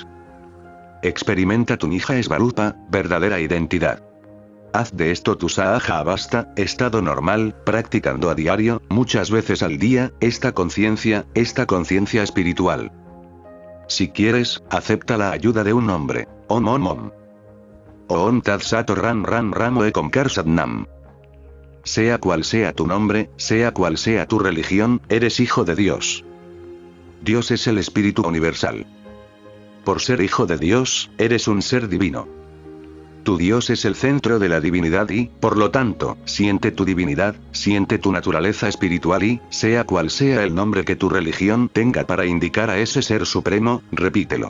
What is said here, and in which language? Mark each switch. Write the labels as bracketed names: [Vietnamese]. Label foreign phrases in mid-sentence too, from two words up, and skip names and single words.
[Spanish] Experimenta tu [Sanskrit] निज स्वरूप, [Spanish] verdadera identidad. Haz de esto tu [Sanskrit] सहज अवस्था, [Spanish] estado normal, practicando a diario, muchas veces al día, esta conciencia espiritual. Si quieres, acepta la ayuda de un hombre. [Sanskrit] ॐ ॐ ॐ. ॐ तत् सत् राम राम राम एकोंकार सतनाम. [Spanish] Sea cual sea tu nombre, sea cual sea tu religión, eres hijo de Dios. Dios es el espíritu universal. Por ser hijo de Dios, eres un ser divino. Tu Dios es el centro de la divinidad y, por lo tanto, siente tu divinidad, siente tu naturaleza espiritual y, sea cual sea el nombre que tu religión tenga para indicar a ese ser supremo, repítelo.